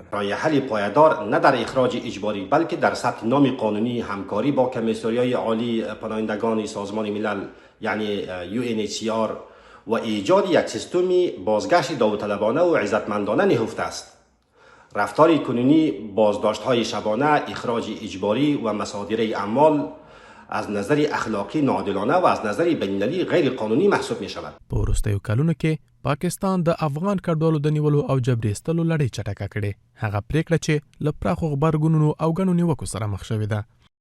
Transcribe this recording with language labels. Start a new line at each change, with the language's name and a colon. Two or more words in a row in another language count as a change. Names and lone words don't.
Persian: راه حل پایدار نه در اخراج اجباری بلکه در سطح نام قانونی همکاری با کمیسریای عالی پناهندگان سازمان ملل یعنی UNHCR و ایجاد یک سیستم بازگشت داوطلبانه و عزتمندانه نهفته است. رفتار کنونی بازداشت‌های شبانه، اخراج اجباری و مصادره اموال از نظر اخلاقی ناعادلانه و از نظر بین‌المللی غیر قانونی محسوب می شود.
Pashto: په وروستیو کلونو کې پاکستان د افغان کډوالو د نیولو او جبري ایستلو لړۍ چټکه کړې. هغه پریکړه چې له پراخو غبرګونونو او ګڼو نیوکو سره مخ شوې ده.